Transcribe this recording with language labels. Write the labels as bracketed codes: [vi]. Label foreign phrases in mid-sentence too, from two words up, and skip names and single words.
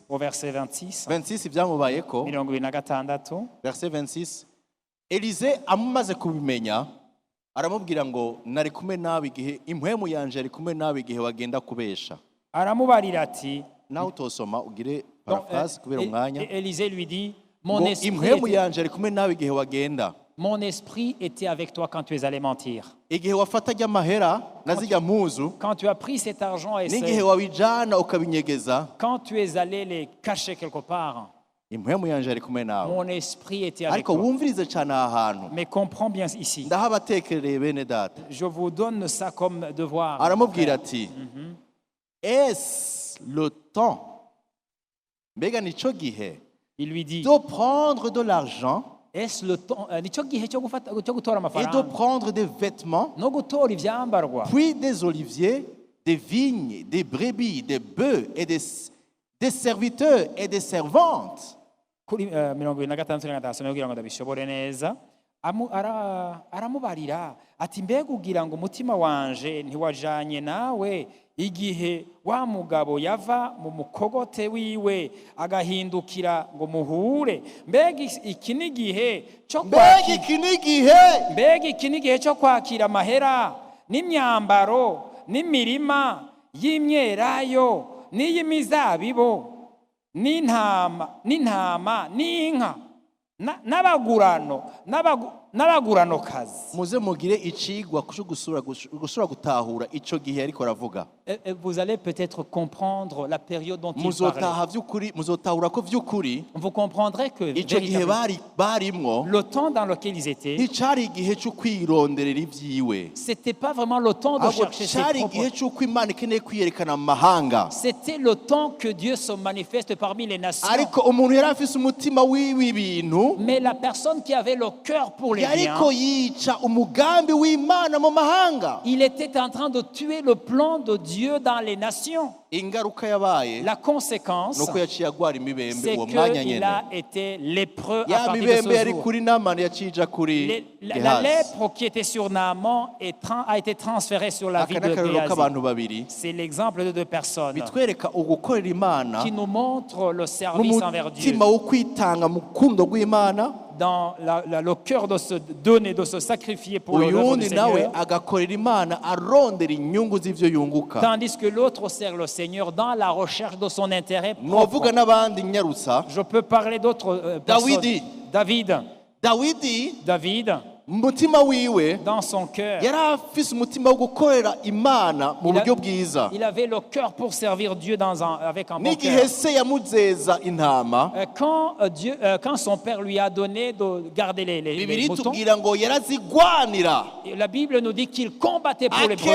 [fr] Au verset 26, [rn] 26 ibyamubayeko 26, [fr] verset 26. [rn] Elize amumaze kubimenya aramubwira ngo nari kumwe nawe igihe impwemu yanje ari kumwe nawe igihe wagenda kubesha. aramubarira ati, Nawe utosoma ugire donc, paraphrase kubera umwanya. [fr] Élisée lui dit, [rn] Ngo impwemu yanje ari kumwe nawe igihe wagenda. [fr] mon esprit était avec toi quand tu es allé mentir. [rn] Igihe wafataga amahera na zijya mpuzu [fr] Quand tu as pris cet argent et [rn] n'igihe wabijana ukabinyegeza, [fr] quand tu es allé les cacher quelque part, [rn] impwemu yanje ari kumwe nawe. [fr] mon esprit était avec [rn] Ariko [fr] toi. [rn] wumvirize cyane aha hantu [fr] Mais comprends bien ici, [rn] ndahabatekerereye bene data. [fr] je vous donne ça comme devoir. [rn] Aramubwira ati [fr] est-ce le temps, [rn] mbega nico gihe [fr] Il lui dit, de prendre de l'argent est-ce le temps, [rn] nicyo gihe cyo gutora [fr] et de [rn] amafaranga [fr] prendre des vêtements, [rn] no gutora ivyambarwa, [fr] puis des oliviers, des vignes, des brebis, des bœufs et des serviteurs et des servantes? [rn] kuri 26 kugira ngo ndabishobore neza, aramubarira ati, mbega ugira ngo umutima wanje ntiwajanye nawe igihe wa mugabo yava mu mukogote wiwe agahindukira ngo muhure? Mbega iki ni igihe cyo Mbega iki ni igihe mbega iki ni igihe cyo kwakira amahera n'imyambaro n'imirima y'imyelayo n'iy'imizabibo n'intama n'inka n'abagurano n'abagurano kazi. muze mugire icigwa cyo gusura gutahura ico gihe ariko aravuga. [fr] Vous allez peut-être comprendre la période dont il parlait. [rn] muzotaha vy'ukuri, muzotahura ko vy'ukuri [fr] Vous comprendrez que [rn] ico gihe [fr] véritablement, [rn] barimwo [fr] le temps dans lequel ils étaient, [rn] nticari igihe cyo kwironderera ivyiwe, [fr] c'était pas vraiment le temps de [rn] ahubwo [fr] chercher ses [rn] cari [fr] propres. [rn] igihe c'uko Imana ikeneye kwiyerekana mu mahanga. [fr] C'était le temps que Dieu se manifeste parmi les nations. [rn] Ariko umuntu yari afise umutima w'ibintu, [fr] Mais la personne qui avait le cœur pour les biens, [rn] yariko yica umugambi w'Imana mu mahanga. [fr] il était en train de tuer le plan de Dieu dans les nations. [rn] Ingaruka yabaye [fr] La conséquence, [rn] nuko yaciye agwara imibembe [fr] c'est [rn] uwo mwanya [fr] qu'il [rn] nyene. [fr] a été lépreux à [rn] Ya [fr] partir de [rn] mibembe [fr] ce [rn] yari [fr] jour. [rn] kuri Namani yaciye ija kuri [fr] La [rn] Gehazi. [fr] lèpre qui était sur Naaman a été transférée sur la vie [rn] Aka [fr] de [rn] n'akarorero [fr] Géhazi. [rn] k'abantu babiri [fr] C'est l'exemple de deux personnes [rn] bitwereka ugukorera Imana [fr] qui nous montrent le service envers Dieu. [rn] n'umutima wo kwitanga mu rukundo rw'Imana, [fr] Dans le cœur de se donner, de se sacrifier pour l'œuvre du [rn] uyundi nawe [fr] Seigneur. [rn] agakorera Imana arondera inyungu z'ivyo yunguka. [fr] Tandis que l'autre sert le Seigneur dans la recherche de son intérêt [rn] Novuga [fr] propre. [rn] n'abandi nyarutsa. [fr] Je peux parler d'autres personnes. [rn] David, mu mutima wiwe [fr] dans son cœur, [rn] yari afise umutima wo gukorera Imana mu buryo bwiza. [fr] il avait le cœur pour servir Dieu avec un bon [rn] N'igihe [fr] cœur. [rn] se yamuzeza intama, [fr] Quand son père lui a donné de garder les [rn] Bibiri [fr] moutons, [rn] tubwira ngo yarazigwanira, [fr] la Bible nous dit qu'il combattait pour les brebis.